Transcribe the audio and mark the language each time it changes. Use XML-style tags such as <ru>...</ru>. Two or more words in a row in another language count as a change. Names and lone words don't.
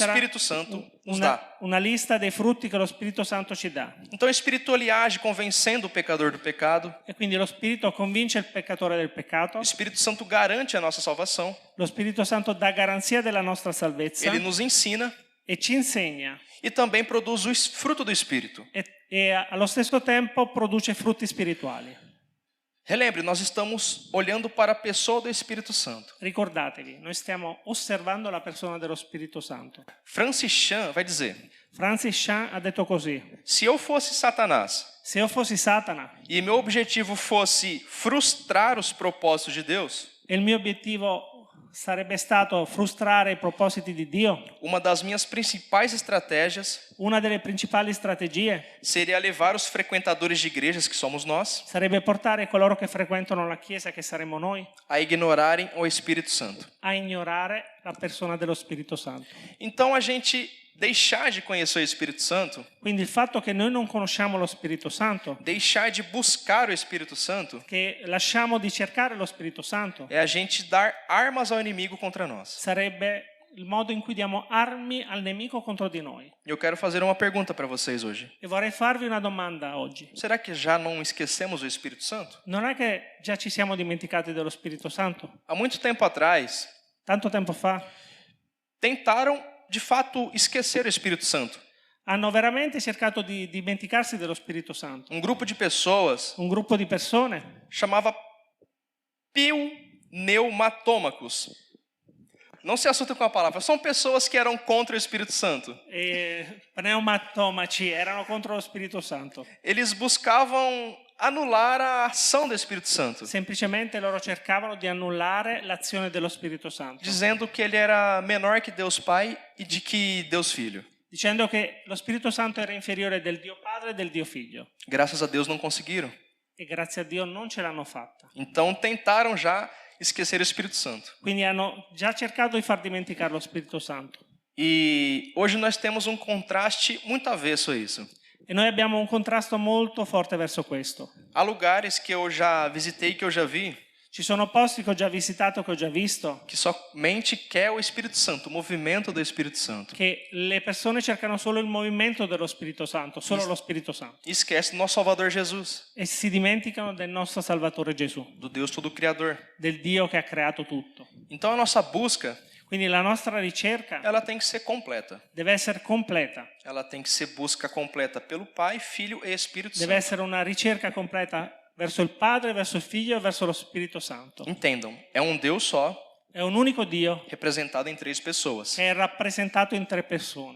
<it>Ci sarà</it> <pt>Espírito Santo nos dá.</pt> <it>una lista dei frutti che lo Spirito Santo ci dà.</it> <pt>Então o Espírito ele age convencendo o pecador do pecado.</pt> <it>E quindi lo Spirito convince il peccatore del peccato,</it> <pt>O Espírito Santo garante a nossa salvação.</pt> <it>lo Spirito Santo dà garanzia della nostra salvezza</it> <pt>Ele nos ensina</pt> <it>e ci insegna</it> <pt>e também produz o fruto do Espírito.</pt> <it>e allo stesso tempo produce frutti spirituali.</it> <pt>Relembre, nós estamos olhando para a pessoa do Espírito Santo.</pt> <it>Ricordatevi, noi stiamo osservando la persona dello Spirito Santo.</it> <pt>Francis Chan vai dizer:</pt> <it>Francis Chan ha detto così:</it> <pt>se eu fosse Satanás</pt> <it>se io fossi Satana</it> <pt>e meu objetivo fosse frustrar os propósitos de Deus,</pt> <it>e il mio obiettivo sarebbe stato frustrare i propositi di Dio,</it> <pt>uma das minhas principais estratégias</pt> <it>una delle principali strategie</it> <pt>seria levar os frequentadores de igrejas, que somos nós,</pt> <it>sarebbe portare coloro che frequentano la Chiesa, che saremmo noi,</it> <pt>a ignorarem o Espírito Santo.</pt> <it>a ignorare la persona dello Spirito Santo.</it> <pt>Então a gente deixar de conhecer o Espírito Santo,</pt> <it>Quindi il fatto che noi non conosciamo lo Spirito Santo,</it> <pt>deixar de buscar o Espírito Santo,</pt> <it>che lasciamo di cercare lo Spirito Santo,</it> <pt>é a gente dar armas ao inimigo contra nós.</pt> <it>sarebbe il modo in cui diamo armi al nemico contro di noi.</it> <pt>Eu quero fazer uma pergunta para vocês hoje.</pt> <it>E vorrei farvi una domanda oggi.</it> <pt>Será que já não esquecemos o Espírito Santo?</pt> <it>Non è che già ci siamo dimenticati dello Spirito Santo?</it> <pt>Há muito tempo atrás,</pt> <it>Tanto tempo fa</it> <pt>tentaram de fato esquecer o Espírito Santo.</pt> <it>hanno veramente cercato di dimenticarsi dello Spirito Santo.</it> <pt>Um grupo de pessoas</pt> <it>Un gruppo di persone</it> <pt>chamava pneumatômacos. Não se assustem com a palavra. São pessoas que eram contra o Espírito Santo.</pt> <it>pneumatomaci erano contro lo Spirito Santo.</it> <pt>Eles buscavam anular a ação do Espírito Santo,</pt> <it>Semplicemente loro cercavano di annullare l'azione dello Spirito Santo,</it> <pt>dizendo que ele era menor que Deus Pai e de que Deus Filho.</pt> <it>dicendo che lo Spirito Santo era inferiore del Dio Padre e del Dio Figlio.</it> <pt>Graças a Deus não conseguiram.</pt> <it>E grazie a Dio non ce l'hanno fatta.</it> <pt>Então tentaram já esquecer o Espírito Santo.</pt> <it>Quindi hanno già cercato di far dimenticare lo Spirito Santo.</it> <pt>E hoje nós temos um contraste muito avesso a isso.</pt> <it>E noi abbiamo un contrasto molto forte verso questo.</it> <pt>Há lugares que eu já visitei, que eu já vi,</pt> <it>Ci sono posti che ho già visitato, che ho già visto,</it> <pt>que somente quer o Espírito Santo, o movimento do Espírito Santo.</pt> <it>che le persone cercano solo il movimento dello Spirito Santo, solo lo Spirito Santo,</it> <pt>E esquece do nosso Salvador Jesus,</pt> <it>e si dimenticano del nostro Salvatore Gesù,</it> <pt>do Deus Todo-Criador.</pt> <it>del Dio che ha creato tutto.</it> <pt>Então a nossa busca,</pt> <it>Quindi la nostra ricerca</it> <pt>ela tem que ser completa.</pt> <it>deve essere completa,</it> <pt>Ela tem que ser busca completa pelo Pai, Filho e Espírito</pt> <it>deve</it> <pt>Santo.</pt> <it>essere una ricerca completa verso il Padre, verso il Figlio e verso lo Spirito Santo.</it> <pt>Entendam, é um Deus só,</pt> <it>È un unico Dio</it> <pt>representado em 3 pessoas.</pt> <it>che è rappresentato in 3 persone.</it>